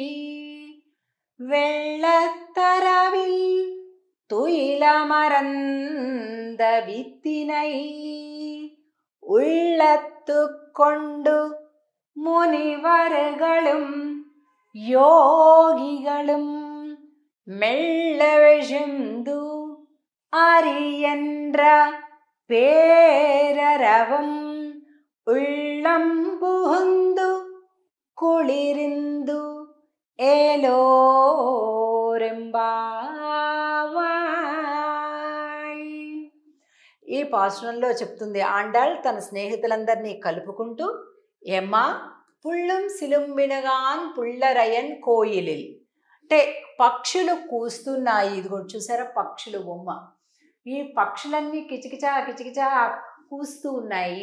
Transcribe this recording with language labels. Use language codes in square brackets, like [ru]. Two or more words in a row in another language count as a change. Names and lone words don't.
[ta] வெள்ளத்தரவில் துயிலமரந்த வித்தினை உள்ளத்து கொண்டு முனிவர்களும் யோகிகளும் மெல்லவெழுந்து அறியென்ற பேரரவம் உள்ளம் புகுந்து குளிரிந்து ఏలోరెంబావాయ్. [te] ఈ పాసురంలో చెప్తుంది ఆండాళ్ తన స్నేహితులందరినీ కలుపుకుంటూ, ఏమ్మా [ta] புள்ளும் சிலம்பினகாண் புள்ளரையன் கோயிலில் [te] అంటే పక్షులు కూస్తున్నాయి. ఇదిగో చూసారా పక్షులు బొమ్మ. ఈ పక్షులన్నీ కిచకిచా కిచకిచా కూస్తూ ఉన్నాయి.